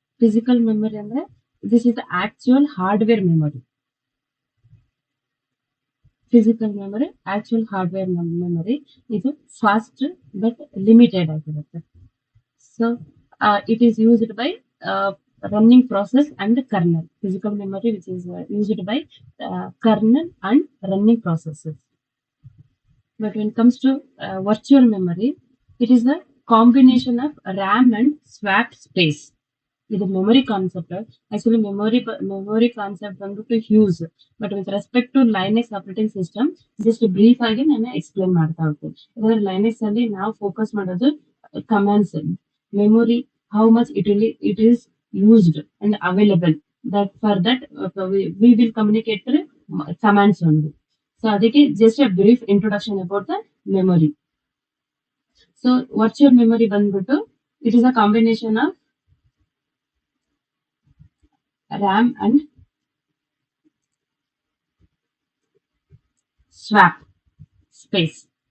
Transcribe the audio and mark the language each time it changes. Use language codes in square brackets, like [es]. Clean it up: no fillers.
[en] Physical memory ಅಂದ್ರೆ this is the actual hardware memory. Physical memory actual hardware memory. ಇದು fast but limited ಆಗಿರುತ್ತೆ. So it is used by running process and kernel. Physical memory which is used by kernel and running processes. But when it comes to virtual memory, it is a combination of RAM and swap space. [kn] ಇದು memory concept. Actually memory concept ಬಂದ್ಬಿಟ್ಟು Hughes, [en] but with respect to Linux operating system [kn] just brief ಆಗಿ ನಾನು explain ಮಾಡ್ತಾ ಹೋಗ್ತೀನಿ. ಯಾಕಂದ್ರೆ Linux ಅಲ್ಲಿ ನಾವು focus ಮಾಡೋದು [en] Commands, memory how much it is used and available, that for that we will communicate through commands only. So adike just a brief introduction about the memory. So virtual memory bandittu it is a combination of RAM and swap space.